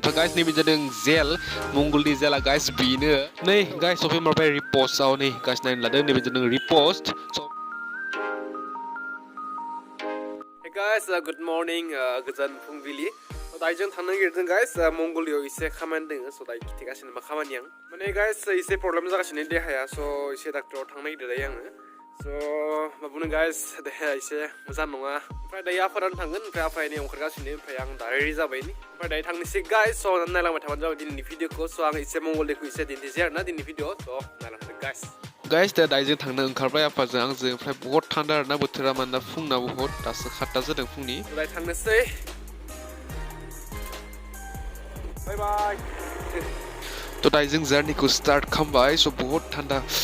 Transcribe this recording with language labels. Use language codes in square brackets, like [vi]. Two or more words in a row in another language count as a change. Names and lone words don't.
[brx] ओमफ्राय गाइस नैबे जादों जेल मंगलनि जेला गाइस बेनो नै गाइस सफै मारबाय रिपस्टआव नै गाइस नायनो लादों नैबे जादों रिपस्ट [en] Hey guys, good morning, [brx] गोजोन फुंबिलि दायो जों थांनो नागिरदों गाइस मंगलियाव एसे खामानि दङ स' दायो खिथिगासिनो मा खामानि आं माने गाइस एसे प्रब्लेम जागासिनो देहाया स' एसे डाक्टराव थांनो नागिरदों दायो आङो स' मा बुंनो गाइस देहाया एसे मोजां नङा ओमफ्राय दायो आफादानो थांगोन ओमफ्राय आफाया नै ओंखारगासिनो ओमफ्राय आं दा रेडि जाबाय ओमफ्राय दायो थांनोसै गाइस स' नायलांबाय थाबानो जाबाय दिनैनि भिडिअखौ स' आं एसे मंगलदैखौ एसे दिन्थिसै आरोना दिनैनि भिडिअ स' नायलांदो गाइस गाइस दा दायो जों थांनो ओंखारबाय आफाजों आंजों ओमफ्राय [hi] बहुत थान्दा [brx] आरोना बोथोरा मानोना फुंना [hi] बहुत दासो [brx] 7ता जादों फुंनि दायो थांनोसै [en] bye bye [brx] थ' दायो जों जार्निखौ स्टार्ट खालामबाय स' [hi] बहुत थान्दा